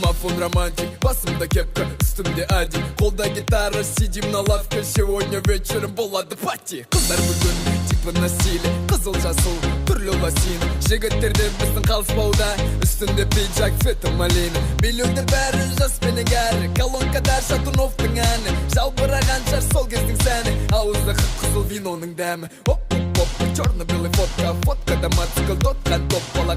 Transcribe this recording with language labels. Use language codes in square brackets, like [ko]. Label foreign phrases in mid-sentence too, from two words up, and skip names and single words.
[ru] он романтик. [kk] Басымда кепка, үстімде один, қолда гитара, [ru] сидим на лавке. Сегодня вечером [kk] болады пати. Қыздар бүгін [ru] типа на стиле, [kk] қызыл жасыл түрлі лосин. Жігіттерде біздің қалыспауда, үстінде пиджак, [ru] цветі малина. [kk] Билеуді бәрі жас менен кәрі, колонкада Шатуновтың әні. Жалбыраған жар сол кездің сәні, ауызда қып-қызыл виноның дәмі. Оп-оп-оп, [ru] черно-белый фотка, [kk] фоткада мотоцикл, дотқа топ бала.